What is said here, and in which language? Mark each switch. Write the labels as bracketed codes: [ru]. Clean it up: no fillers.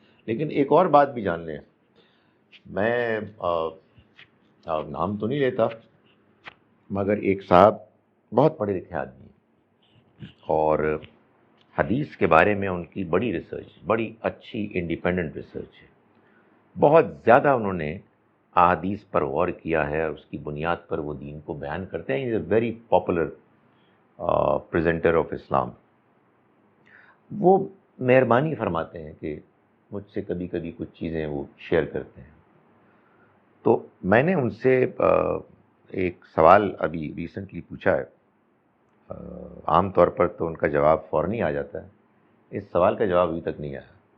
[ur] لیکن ایک اور بات بھی جان لیں، میں نام تو نہیں لیتا، مگر ایک صاحب بہت پڑھے لکھے آدمی ہیں اور حدیث کے بارے میں ان کی بڑی ریسرچ، بڑی اچھی انڈیپینڈنٹ ریسرچ ہے. بہت زیادہ انہوں نے احادیث پر غور کیا ہے اور اس کی بنیاد پر وہ دین کو بیان کرتے ہیں. [en] Is a very popular presenter of Islam. [ur] وہ مہربانی فرماتے ہیں کہ مجھ سے کبھی کبھی کچھ چیزیں وہ شیئر کرتے ہیں. تو میں نے ان سے ایک سوال ابھی ریسنٹلی پوچھا ہے. عام طور پر تو ان کا جواب فوراً ہی آ جاتا ہے، اس سوال کا جواب ابھی تک نہیں آیا.